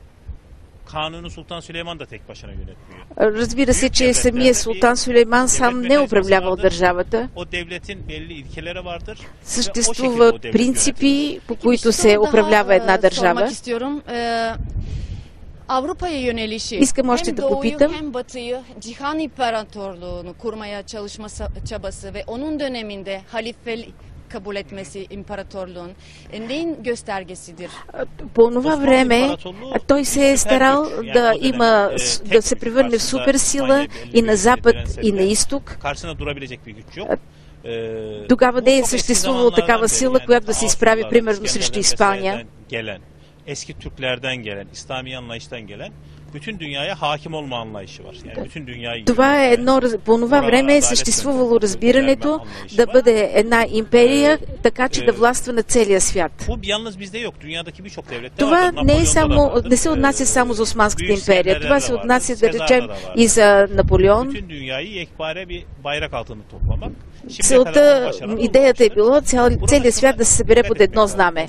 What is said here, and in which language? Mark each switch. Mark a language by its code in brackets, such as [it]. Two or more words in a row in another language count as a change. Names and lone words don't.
[bg] Разбира се, че самия султан Сюлейман сам не управлявал държавата. Съществуват принципи, по които се управлява една държава. Искам още да попитам. [tr] Hem Batı'yı Cihan İmparatorluğunu kurmaya çalışma çabası ve onun döneminde halifelik kabul etmesi imparatorluğun neyin göstergesidir? [bg] По това време той се е старал да се превърне в суперсила и на запад, и на изток. Тогава не е съществувала такава сила, която да се изправи примерно срещу Испания. [tr] Eski Türklerden gelen, İslami anlayıştan gelen bütün dünyaya hakim olma anlayışı var. Yani bütün dünyayı. [bg] Това е едно, по това време е съществувало разбирането да бъде една империя, така че да властва на целия свят. Това не се отнася само за Османската империя. Това се отнася, да речем, и за Наполеон. Целта, идеята е било целият свят да се събере под едно знаме.